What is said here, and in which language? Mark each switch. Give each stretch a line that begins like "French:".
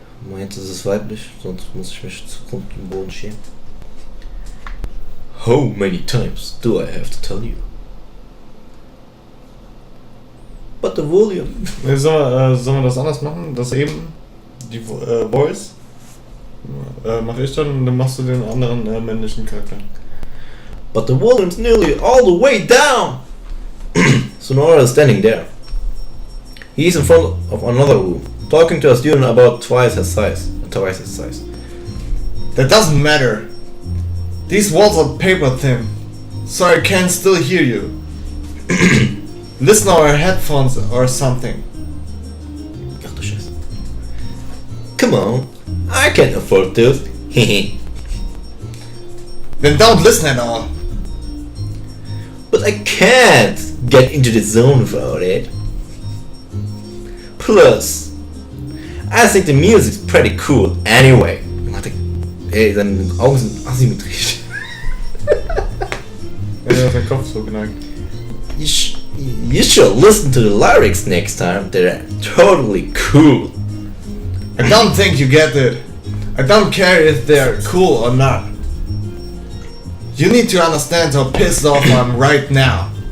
German: Meint es ist weiblich, sonst muss ich mich zu Grund im Boden schämen.
English: How many times do I have to tell you? But the volume.
German: Sollen wir das anders machen? Das eben, die Voice, mache ich dann und dann machst du den anderen männlichen Charakter.
English: But the volume's nearly all the way down! Sonora is standing there. He's in front of another room, talking to a student about twice his size. That doesn't matter. These walls are paper thin, so I can still hear you. Listen on our headphones or something.
German: Ach du Scheiße.
English: Come on, I can afford those. Then don't listen at all. But I can't get into the zone without it. Plus, I think the music's pretty cool anyway.
German: Warte, ey, seine Augen sind asymmetrisch. Ja, der Kopf so geneigt.
English: You should listen to the lyrics next time. They're totally cool. I don't think you get it. I don't care if they're cool or not. You need to understand how pissed off I'm right now.